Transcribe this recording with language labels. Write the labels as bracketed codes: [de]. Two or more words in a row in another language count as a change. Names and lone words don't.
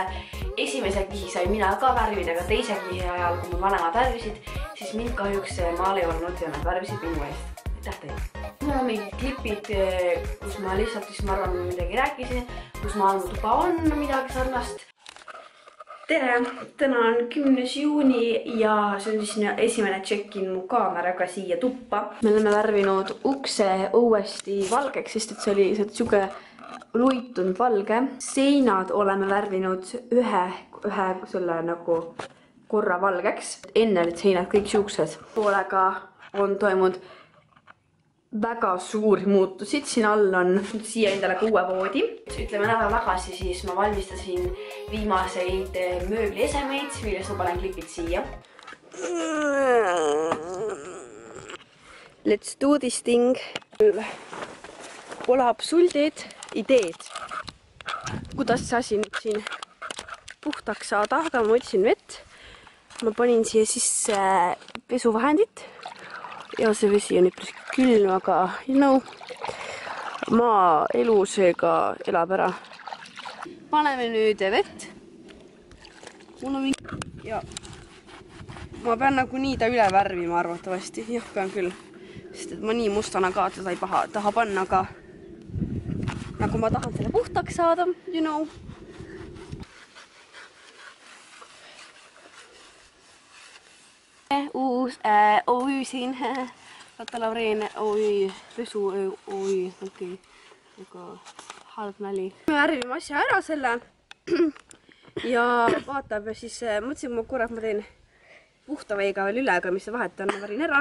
[et] Esimese kihi sai mina ka värvida, aga teise kihi ajal, kui mu vanemad värvisid, siis mind kahjuks maal ei olnud ja nad värvisid minu eest. Aitäh teile! Mul on mingid klipid, kus ma lihtsalt ma arvan midagi rääkisin, kus ma mu tuba on midagi sarnast. Tere! Täna on 10. juuni ja see on siis esimene check-in mu kaameraga siia tuppa. Me oleme värvinud ukse uuesti valgeks, sest et see oli siuke luitunud valge. Seinad oleme värvinud ühe selle nagu korra valgeks. Enne olid seinad kõik siuksed. Poolega on toimunud väga suuri muutusid. Siin all on siia endale uue voodi. Ütleme nädal tagasi siis ma valmistasin viimaseid mööbliesemeid, millest ma panen klipid siia. [en] Let's do this thing. [et] Pole absoluutid ideed, kuidas see asi nüüd siin puhtaks saada, aga ma võtsin vett. Ma panin siia sisse pesuvahendit ja see vesi on üpris külm, aga maa elu seega elab ära. Paneme nüüd vett. Mul on mingi... Ja. Ma pean nagu nii ta üle värvima arvatavasti. Jah, pean küll. Sest et ma nii mustana ka teda ei taha panna, aga nagu ma tahan selle puhtaks saada, [en] you know. [et] Uus OÜ siin. Lotta Laureen OÜ, pesu OÜ, okei. Aga halb nali. Me värvime asja ära selle ja vaatab ja siis mõtlesin, et korra ma teen puhta veega veel üle, aga mis see vahet on, ma värin ära.